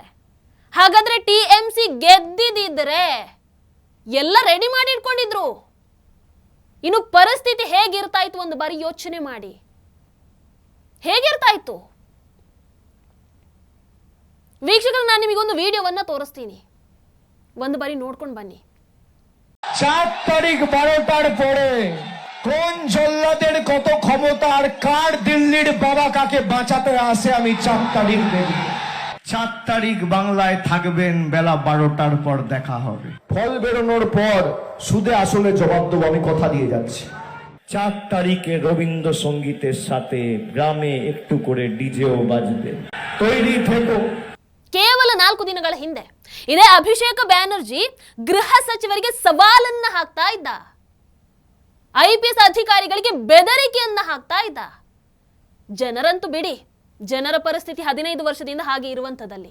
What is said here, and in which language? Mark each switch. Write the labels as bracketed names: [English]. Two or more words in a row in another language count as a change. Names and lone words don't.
[Kannada] ಹಾಗಾದ್ರೆ ಟಿಎಂಸಿ ಗೆದ್ದಿದ್ರೆ ಎಲ್ಲ ರೆಡಿ ಮಾಡಿ ಇಟ್ಕೊಂಡಿದ್ರು. ಇನ್ನು ಪರಿಸ್ಥಿತಿ ಹೇಗಿರ್ತಾ ಇತ್ತು ಒಂದು ಬಾರಿ ಯೋಚನೆ ಮಾಡಿ. ಹೇಗಿರ್ತಾ ಇತ್ತು ವೀಕ್ಷಕರು? ನಾನು ನಿಮಗೊಂದು ವಿಡಿಯೋವನ್ನ ತೋರಿಸ್ತೀನಿ, ಒಂದು ಬಾರಿ ನೋಡ್ಕೊಂಡು ಬನ್ನಿ. [Bangla] 4 তারিখ 12টার পরে কোন জল্লাদের কত ক্ষমতা আর কার দিল্লির বাবা কাকে বাঁচাতে আসে আমি 4 তারিখ দেখব। 4 তারিখ বাংলায় থাকবেন, বেলা 12টার পর দেখা হবে। ফল বেরোনোর পর সুদে আসলে জবাব দেব, আমি কথা দিয়ে যাচ্ছি। 4 তারিখে রবীন্দ্রসঙ্গীতের সাথে গ্রামে একটু করে ডিজেও বাজবে, তৈরি থেকো। [Kannada] ಕೇವಲ 4 ದಿನಗಳ ಹಿಂದೆ ಇದೇ ಅಭಿಷೇಕ ಬ್ಯಾನರ್ಜಿ ಗೃಹ ಸಚಿವರಿಗೆ ಸವಾಲನ್ನ ಹಾಕ್ತಾ ಇದ್ದ, IPS ಅಧಿಕಾರಿಗಳಿಗೆ ಬೆದರಿಕೆಯನ್ನ ಹಾಕ್ತಾ ಇದ್ದ. ಜನರಂತೂ ಬಿಡಿ, ಜನರ ಪರಿಸ್ಥಿತಿ 15 ವರ್ಷದಿಂದ ಹಾಗೆ ಇರುವಂಥದ್ದಲ್ಲಿ.